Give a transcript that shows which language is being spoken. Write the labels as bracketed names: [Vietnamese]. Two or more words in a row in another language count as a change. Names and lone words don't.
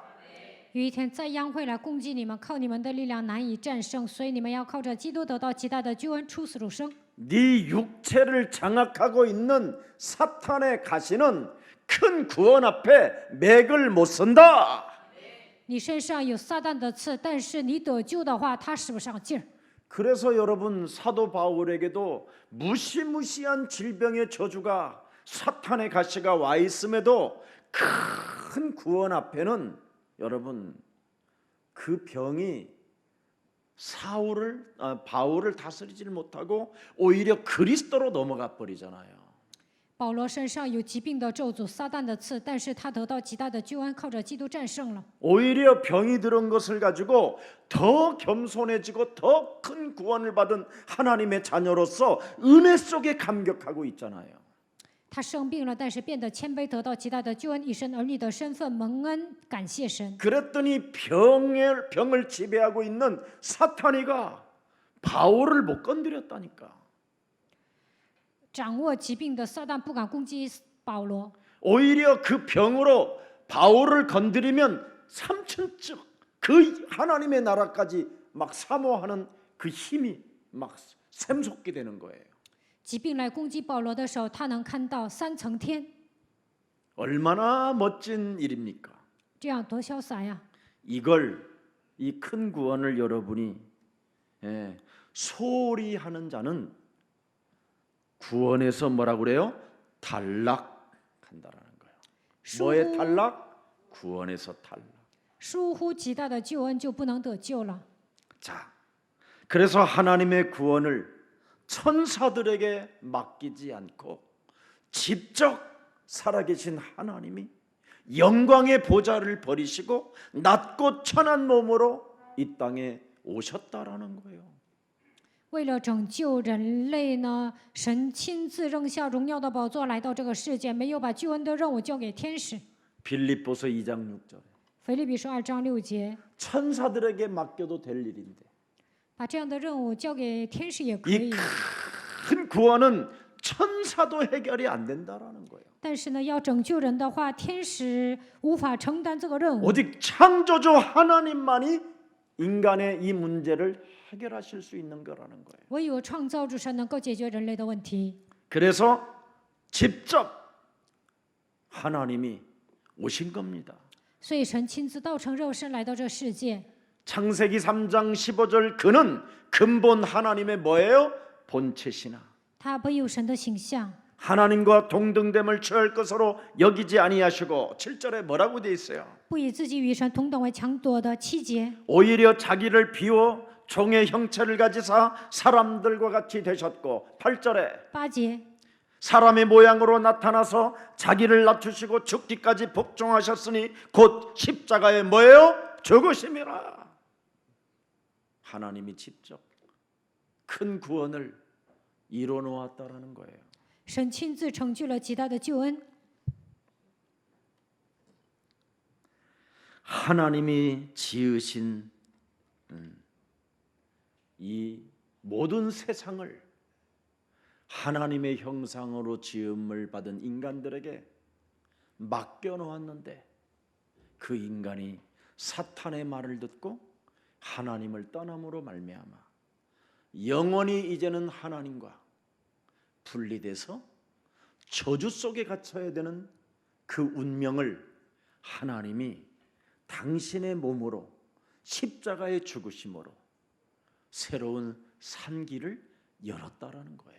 [Chinese] 有一天灾殃会来攻击你们，靠你们的力量难以战胜，所以你们要靠着基督得到极大的救恩，出死入生。 [Korean] 네 육체를 장악하고 있는 사탄의 가시는 큰 구원 앞에 맥을 못 선다. [Chinese] 你身上有撒旦的刺，但是你得救的话，他使不上劲儿。 [Korean] 그래서 여러분 사도 바울에게도 무시무시한 질병의 저주가 사탄의 가시가 와 있음에도 큰 구원 앞에는 여러분 그 병이 바울을 다스리질 못하고 오히려 그리스도로 넘어가 버리잖아요. [Chinese] 保罗身上有疾病的咒诅、撒旦的刺，但是他得到极大的救恩，靠着基督战胜了。 [Korean] 오히려 병이 들은 것을 가지고 더 겸손해지고 더 큰 구원을 받은 하나님의 자녀로서 은혜 속에 감격하고 있잖아요. [Chinese] 他生病了，但是变得谦卑，得到极大的救恩，以神儿女的身份蒙恩，感谢神。 [Korean] 그랬더니 병을 지배하고 있는 사탄이가 바울을 못 건드렸다니까. [Chinese] 掌握疾病的撒旦不敢攻击保罗， [Korean] 오히려 그 병으로 바울을 건드리면 삼천적 그 하나님의 나라까지 막 사모하는 그 힘이 막 샘솟게 되는 거예요. [Chinese] 疾病来攻击保罗的时候，他能看到3层天， [Korean] 얼마나 멋진 일입니까? [Chinese] 这样多潇洒呀！ [Korean] 이걸 이 큰 구원을 여러분이 소홀히 하는 자는 구원에서 뭐라고 그래요? 탈락한다라는 거예요. 뭐의 탈락? 구원에서 탈락. [Chinese] 疏忽极大的救恩就不能得救了。 [Korean] 자, 그래서 하나님의 구원을 천사들에게 맡기지 않고 직접 살아계신 하나님이 영광의 보좌를 버리시고 낮고 천한 몸으로 이 땅에 오셨다라는 거예요. [Chinese] 为了拯救人类呢，神亲自扔下荣耀的宝座来到这个世界，没有把救恩的任务交给天使。 [Korean] 빌립보서 2장 6절에 [Chinese] 腓立比书2章6节， [Korean] 천사들에게 맡겨도 될 일인데 [Chinese] 把这样的任务交给天使也可以。 [Korean] 이 큰 구원은 천사도 해결이 안 된다라는 거예요. [Chinese] 但是呢，要拯救人的话，天使无法承担这个任务。 [Korean] 오직 창조주 하나님만이 인간의 이 문제를 해결하실 수 있는 거라는 거예요. [Chinese] 唯有创造主神能够解决人类的问题。 [Korean] 그래서 직접 하나님이 오신 겁니다. [Chinese] 所以神亲自道成肉身来到这世界。 [Korean] 창세기 3장 15절 그는 근본 하나님의 뭐예요? 본체시나 [Chinese] 他本有神的形象， [Korean] 하나님과 동등됨을 취할 것으로 여기지 아니하시고 7절에 뭐라고 돼 있어요? [Chinese] 不以自己与神同等为强夺的7节， [Korean] 오히려 자기를 비워 종의 형체를 가지사 사람들과 같이 되셨고 8절에 [Chinese] 8节， [Korean] 사람의 모양으로 나타나서 자기를 낮추시고 죽기까지 복종하셨으니 곧 십자가에 뭐예요? 죽으심이라. 하나님이 직접 큰 구원을 이뤄 놓았다라는 거예요. [Chinese] 神亲自成就了极大的救恩。 [Korean] 하나님이 지으신 이 모든 세상을 하나님의 형상으로 지음을 받은 인간들에게 맡겨 놓았는데 그 인간이 사탄의 말을 듣고 하나님을 떠남으로 말미암아 영원히 이제는 하나님과 분리돼서 저주 속에 갇혀야 되는 그 운명을 하나님이 당신의 몸으로 십자가의 죽으심으로 새로운 산길을 열었다라는 거예요.